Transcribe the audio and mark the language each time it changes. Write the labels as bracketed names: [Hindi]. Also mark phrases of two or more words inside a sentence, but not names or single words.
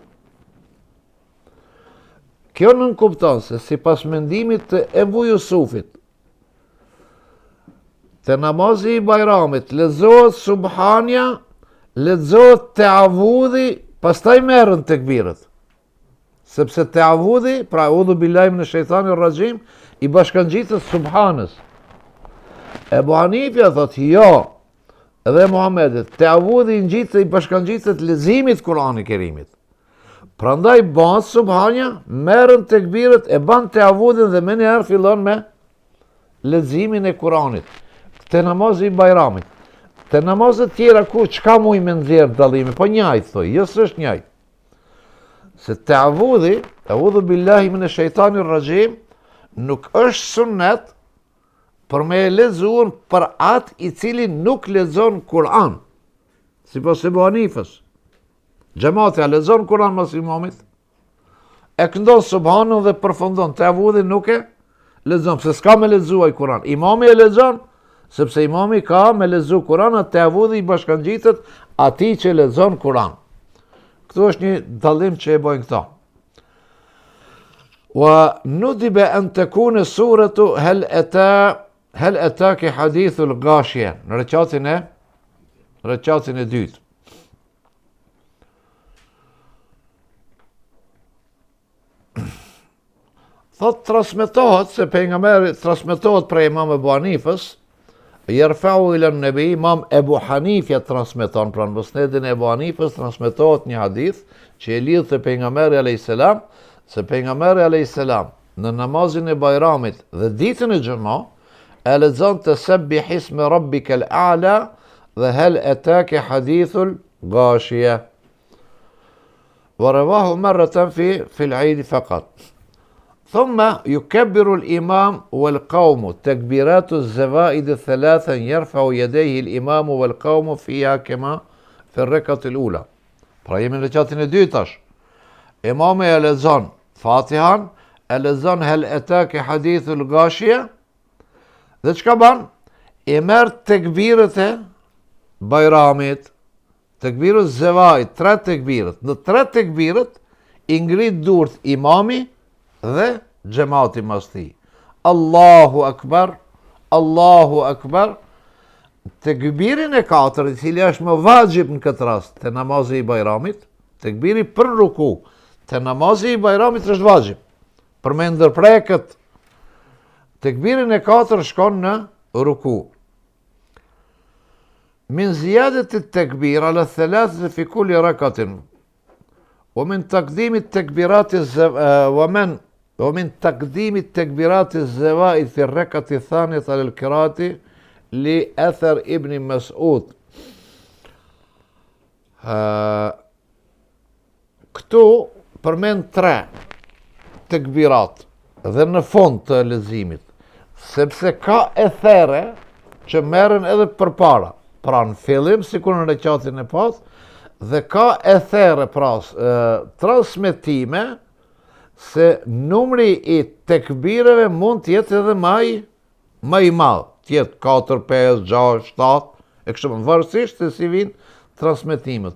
[Albanian] Kjo nënkupton se si pas mendimit të Ebu Jusufit, të namazi i bajramit lexohet subhania, lexohet teavudhi, pastaj merren tekbirët. Sepse teavudhi, pra [Arabic] أعوذ بالله من الشيطان الرجيم, [Albanian] i bashkangjitet subhanës. Ebu Hanifja thot, jo, edhe Muhamedit, teavudhi i bashkangjitet lezimit Kur'ani Kerimit. Prandaj bëhet subhania, merren tekbirët, e ban teavudhin dhe më njëherë fillon me leximin e Kuranit. Te namazi i bajramit. Te namazet tjera ku çka muj me nxjerr dallimi, po njëjtë thoj, jo s'është njëjtë. Se teavudhi, [Arabic] أعوذ بالله من الشيطان الرجيم, [Albanian] nuk është sunnet për me lexuar për atë i cili nuk lexon Kur'an. Sipas Ebu Hanifës. Xhamati lexon Kur'an mas imamit, e këndon subhanun dhe përfundon, teavudhi nuk e lexon, se s'ka me lexuar Kur'an. Imami e lexon, sepse imami ka me lexu Kur'an, teavudhi i bashkangjitet atij që lexon Kur'an. Këtu është një dallim që e bojnë këta. [Arabic] وندب أن تكون سورة هل أتاك حديث الغاشية, [Albanian] në rekatin e dytë. Thot transmetohet se pejgamberi transmetohet prej Imam Ebu Hanifës, [Arabic] يرفع إلى النبي, [Albanian] Imam Ebu Hanifja transmeton, pra në musnedin e Ebu Hanifës transmetohet një hadith që e lidh te pejgamberi [Arabic] عليه السلام, [Albanian] se pejgamberi [Arabic] عليه السلام [Albanian] në namazin e bajramit dhe ditën e xumë e lexon te [Arabic] سبح اسم ربك الأعلى [Albanian] dhe [Arabic] هل أتاك حديث الغاشية. ورواه مرة في العيد فقط. ثم يكبر الإمام والقوم تكبيرات الزوائد الثلاثة يرفع يديه الإمام والقوم فيها كما في الركعة الأولى. [Albanian] Pra jemi në rekatin e dytë tash. Imami e lexon Fatihan, e lexon [Arabic] هل أتاك حديث الغاشية, [Albanian] dhe çka ban? E merr tekbirët e bajramit, tekbirët zevaid, 3 tekbirët. Në 3 tekbirët i ngrit durt imami dhe xhamati mas tij. [Arabic] الله أكبر، الله أكبر. [Albanian] Tekbirin e 4, i cili është më vajib në këtë rast, te namazi i bajramit, tekbiri për ruku, te namazi i bajramit është vajib. Për me ndërprekët, tekbirin e 4 shkon në ruku. [Arabic] من زيادة التكبير على ثلاثة في كل ركعة. ومن تقديم التكبيرات ومن تقديم التكبيرات الزوائد في الركعة الثانية للقراءة لأثر ابن مسعود. [Albanian] Këtu përmend 3 tekbirat dhe në fund të leximit, sepse ka ethere që merren edhe përpara, pra në fillim sikur në rekatin e pas, dhe ka ethere pra transmetime se numri i tekbireve mund të jetë edhe më i madh, të jetë 4, 5, 6, 7 e kështu me radhë, varësisht se si vijnë transmetimet.